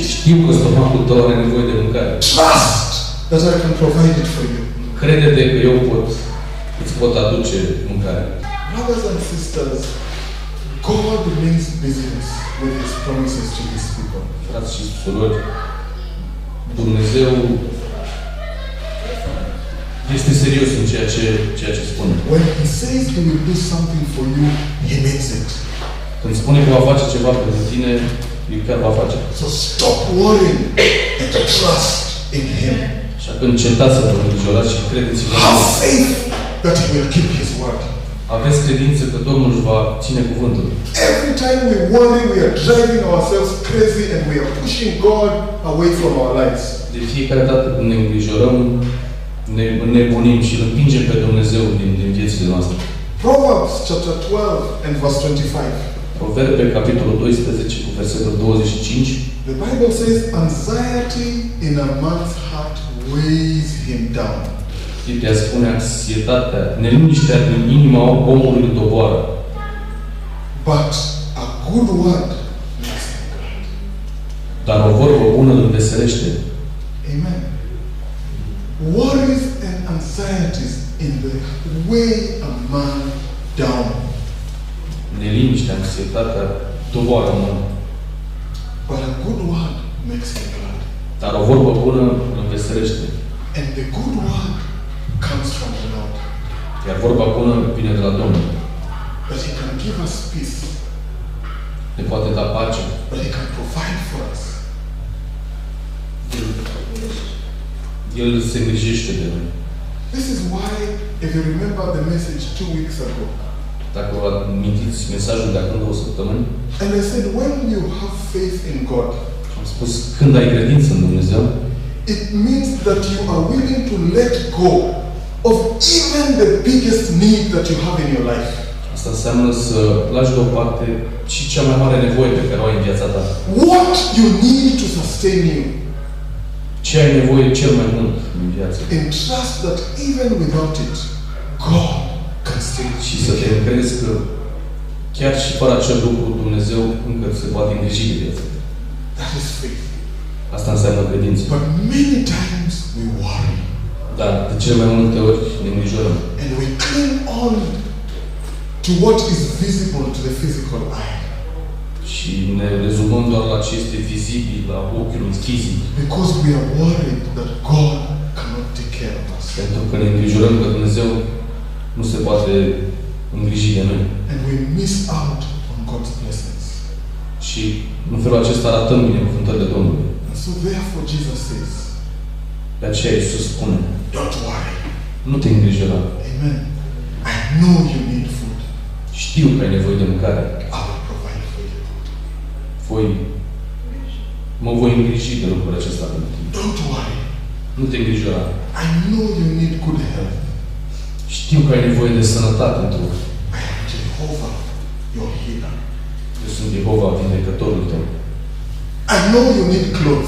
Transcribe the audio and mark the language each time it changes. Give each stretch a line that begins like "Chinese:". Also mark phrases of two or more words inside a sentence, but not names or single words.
Romanian: Știu că stomacul tău are nevoie de mâncare.
English: Trust that I can provide it for you.
Romanian: Crede-te că eu îți pot aduce mâncare.
English: Brothers and sisters, God means business with His promises to His people.
Romanian: Frați și surori, Dumnezeu este serios în ceea ce spune.
English: When He says He will do something for you, He means it.
Romanian: Când spune că va face ceva pentru tine, El chiar va face.
English: So stop worrying and trust in Him.
Romanian: Și atunci încetați să vă îngrijorați și credeți-vă.
English: Have faith that He will keep His word.
Romanian: Aveți credință că Domnul își va ține cuvântul.
English: Every time we worry, we are driving ourselves crazy and we are pushing God away from our lives.
Romanian: De fiecare dată când ne îngrijorăm, ne nebunim și îl împingem pe Dumnezeu din viețile noastre.
English: Proverbs chapter 12 and verse 25.
Romanian: Proverbe, capitolul 12, cu versetul 25.
English: The Bible says, anxiety in a man's heart weighs him down.
Romanian: Biblia spune, anxietatea, neliniștea din inima omului îl doboară.
English: But a good word makes him glad.
Romanian: Dar o vorbă bună îl înveselește. Amen.
English: Worries and anxieties in the way a man down.
Romanian: Neliniștea, anxietatea doboară om.
English: But a good word makes him glad.
Romanian: Dar o vorbă bună îl înveselește.
English: And the good word comes from the Lord.
Romanian: Iar vorba bună vine de la Domnul.
English: That He can give us peace.
Romanian: Ne poate da pace.
English: But He can provide for us.
Romanian: El se îngrijește de noi.
English: This is why, if you remember the message 2 weeks ago,
Romanian: Dacă vă amintiți mesajul de acum 2 săptămâni,
English: and I said, when you have faith in God,
Romanian: am spus, când ai credință în Dumnezeu,
English: it means that you are willing to let go of even the biggest need that you have in your life.
Romanian: asta înseamnă să lași deoparte și cea mai mare nevoie pe care o ai în viața ta.
English: What you need to sustain you.
Romanian: Ce ai nevoie cel mai mult în viață.
English: And trust that even without it, God can still
Romanian: Și să te încrezi că chiar și fără acel lucru Dumnezeu încă se poate îngriji de viață.
English: That is faith.
Romanian: Asta înseamnă credință.
English: But many times we worry.
Romanian: Dar de cele mai multe ori ne îngrijorăm.
English: And we cling on to what is visible to the physical eye.
Romanian: Și ne rezumăm doar la ce este vizibil, la ochiul fizic.
English: Because we are worried that God cannot take care of us.
Romanian: Pentru că ne îngrijorăm că Dumnezeu nu se poate îngriji de noi.
English: And we miss out on God's blessings.
Romanian: Și în felul acesta ratăm binecuvântările Domnului.
English: And so therefore Jesus says,
Romanian: De aceea Iisus spune,
English: don't worry.
Romanian: nu te îngrijora.
English: Amen. I know you need food.
Romanian: Știu că ai nevoie de mâncare.
English: I will provide for you.
Romanian: Voi Mă voi îngriji de lucrul acesta pentru tine.
English: Don't worry.
Romanian: Nu te îngrijora.
English: I know you need good health.
Romanian: Știu că ai nevoie de sănătate în trup.
English: I am Jehovah, your healer.
Romanian: Eu sunt Jehova, vindecătorul tău.
English: I know you need clothes.